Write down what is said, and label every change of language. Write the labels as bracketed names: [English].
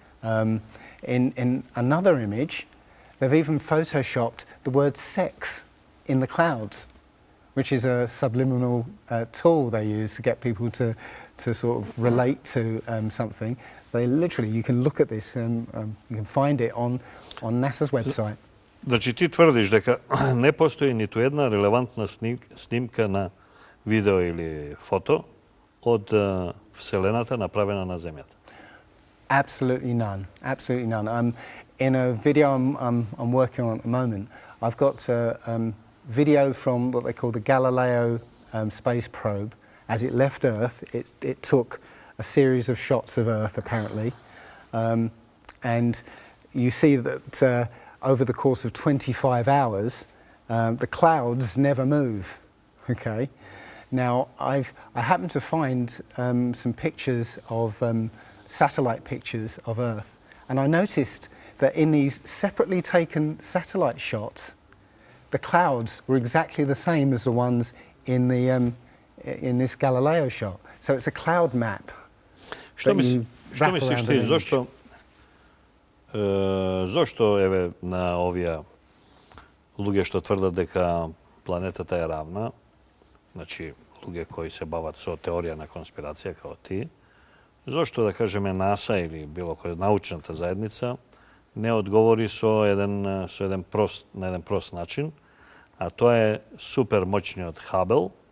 [English] In another image, they've even photoshopped the word sex in the clouds, which is a subliminal tool they use to get people to sort of relate to something. They literally, you can look at this and you can find it on NASA's website. [Macedonian] Значи ти тврдиш дека не постои ниту една релевантна снимка на видео или фото од Вселената направена на Земјата. [English] Absolutely none. Absolutely none. In a video I'm working on at the moment, I've got a video from what they call the Galileo space probe. As it left Earth, it took a series of shots of Earth, apparently. And you see that over the course of 25 hours, the clouds never move. Okay. Now, I happened to find some pictures of satellite pictures of Earth, and I noticed that in these separately taken satellite shots, the clouds were exactly the same as the ones in this Galileo shot. So it's a cloud map. [Macedonian] Што мислиш ти, зошто еве на овие луѓе што тврдат дека планетата е равна, значи луѓе кои се бават со теорија на конспирација како ти, зошто да кажеме НАСА или било која научната заедница не одговори на еден прост начин, а тоа е супер моćниот Хабел,